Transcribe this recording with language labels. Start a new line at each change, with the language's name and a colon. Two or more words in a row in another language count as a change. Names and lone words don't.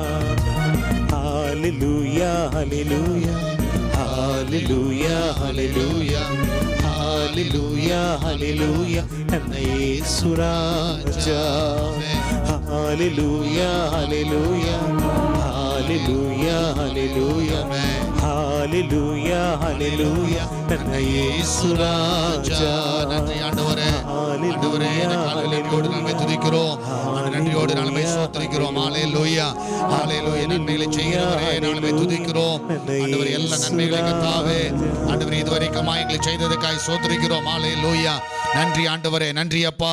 Kannada: ಹಾಲೆಲೂಯ ಹಾಲೆಲೂಯ ಹಾಲೆಲೂಯ ಹಾಲೆಲೂಯ ಹಾಲೆಲೂಯ ಹಾಲೆಲೂಯ ನನ್ನ ಯೇಸು ರಾಜ. ಹಾಲೆಲೂಯ ಹಾಲೆಲೂಯ ಹಾಲೆಲೂಯ ಹಾಲೆಲೂಯ ಹಾಲೆಲೂಯ ಹಾಲೆಲೂಯ ನನ್ನ ಯೇಸು ರಾಜ.
Tamil: நன்றி ஆண்டவரே. ஆண்டவரே இந்த காலையிலே நன்றியோடு நாங்கள் துதிக்கிறோம். நன்றியோடு நாங்கள் ஸ்தோத்திரிக்கிறோம். ஹalleluya ஹalleluya. நன்மைகளை செய்கிறவரே நாங்கள் துதிக்கிறோம். ஆண்டவரே எல்லா நன்மைகளையும் கர்த்தாவே ஆண்டவரே இதுவரைக்கும் எங்களை செய்ததற்காக ஸ்தோத்திரிக்கிறோம். ஹalleluya. நன்றி ஆண்டவரே, நன்றி அப்பா.